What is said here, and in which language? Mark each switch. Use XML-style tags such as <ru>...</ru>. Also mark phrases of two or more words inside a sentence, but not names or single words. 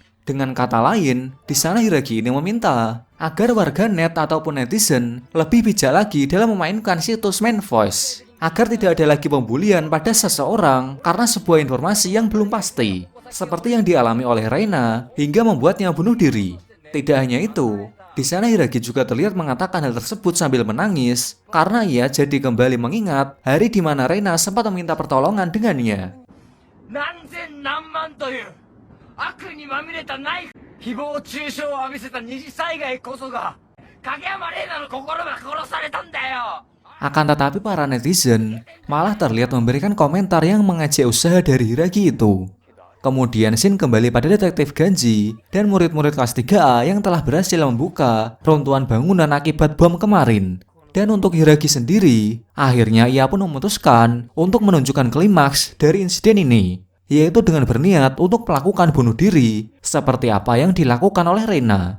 <id>Dengan kata lain, di sana Hiragi ini meminta agar warganet ataupun netizen lebih bijak lagi dalam memainkan situs Main Voice, agar tidak ada lagi pembulian pada seseorang karena sebuah informasi yang belum pasti, seperti yang dialami oleh Reina hingga membuatnya bunuh diri. Tidak hanya itu, Di sana Hiragi juga terlihat mengatakan hal tersebut sambil menangis karena ia jadi kembali mengingat hari di mana Reina sempat meminta pertolongan dengannya.</id> <ja>何千何万という悪にまみれたナイフ、誹謗中傷を浴びせた二次災害こそが影山玲奈の心が殺されたんだよ。</ja> <id>Akan tetapi para netizen malah terlihat memberikan komentar yang mengejek usaha dari Hiragi itu. Kemudian Shin kembali pada detektif Ganji dan murid-murid kelas 3A yang telah berhasil membuka runtuhan bangunan akibat bom kemarin. Dan untuk Hiragi sendiri, akhirnya ia pun memutuskan untuk menunjukkan klimaks dari insiden ini, yaitu dengan berniat untuk melakukan bunuh diri seperti apa yang dilakukan oleh Reina.</id>